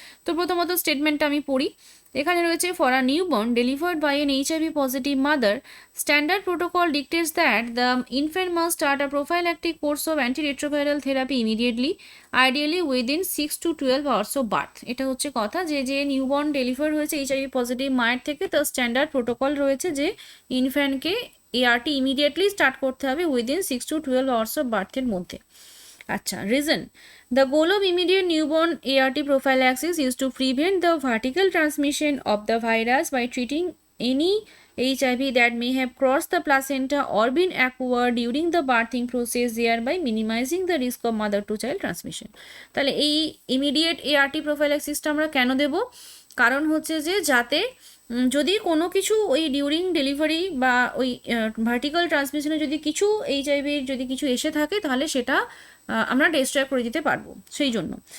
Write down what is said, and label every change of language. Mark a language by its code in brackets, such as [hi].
[bn] তো প্রথমত স্টেটমেন্টটা আমি পড়ি। এখানে রয়েছে, [en] For a newborn delivered by an HIV positive mother, standard protocol dictates that the infant must start a prophylactic course of antiretroviral therapy immediately, ideally within 6 to 12 hours of birth. [bn] এটা হচ্ছে কথা যে নিউবর্ন ডেলিভার হয়েছে HIV পজিটিভ মায়ের থেকে, তো standard protocol রয়েছে যে ইনফ্যান্টকে ART ইমিডিয়েটলি স্টার্ট করতে হবে [en] within 6 to 12 hours [bn] অফ বার্থের মধ্যে। [en] আচ্ছা, reason, the goal of immediate newborn ART prophylaxis is to prevent the vertical transmission of the virus by treating any HIV that may have crossed the placenta or been acquired during the birthing process, thereby minimizing the risk of mother to child transmission. [bn] তাহলে এই immediate ART prophylaxisটা আমরা কেন দেব? কারণ হচ্ছে যে যাতে যদি কোনো কিছু ওই ডিউরিং ডেলিভারি বা ওই ভার্টিক্যাল ট্রান্সমিশনে যদি কিছু HIV যদি কিছু এসে থাকে তাহলে সেটা আমরা ডিস্ট্রয় করে দিতে পারবো, সেই জন্য।